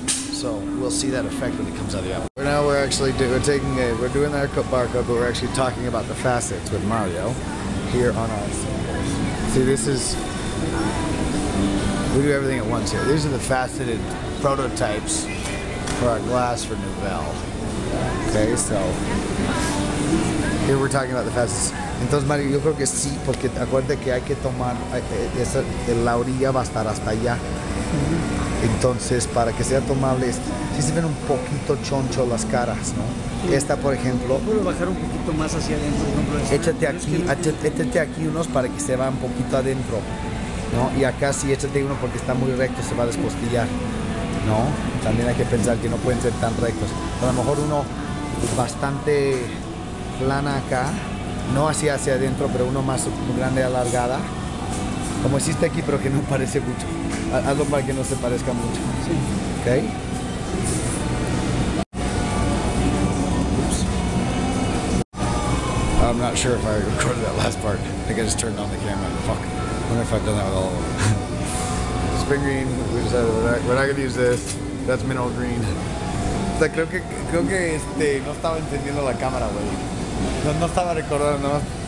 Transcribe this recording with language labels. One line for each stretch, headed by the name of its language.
English: So we'll see that effect when it comes out of the apple. Now we're actually we're doing our barcode, but we're actually talking about the facets with Mario here on our. See, this is, we do everything at once here. These are the faceted prototypes for our glass for Nouvelle. Okay, so here we're talking about the facets.
Spanish: Entonces, Mario, yo creo que sí, porque acuérdate que hay que tomar, la orilla va a estar hasta allá. Entonces, para que sea tomable, sí se ven un poquito choncho las caras, ¿no? Esta, por ejemplo, Puedo bajar un poquito más hacia adentro, por ejemplo. échate aquí unos para que se va un poquito adentro, ¿no? Y acá sí, échate uno porque está muy recto, se va a despostillar, ¿no? También hay que pensar que no pueden ser tan rectos. A lo mejor uno bastante plana acá, no hacia adentro, pero uno más grande, alargada, como hiciste aquí, pero que no parece mucho. Hazlo para que no se parezca mucho. Sí. ¿Ok?
English: I'm not sure if I recorded that last part. I think I just turned on the camera. Fuck. I wonder if I've done that with all of them. Spring green, we decided we're not gonna use this. That's mineral green.
Spanish: O sea, creo que no estaba entendiendo la cámara, güey. No estaba recordando nada más.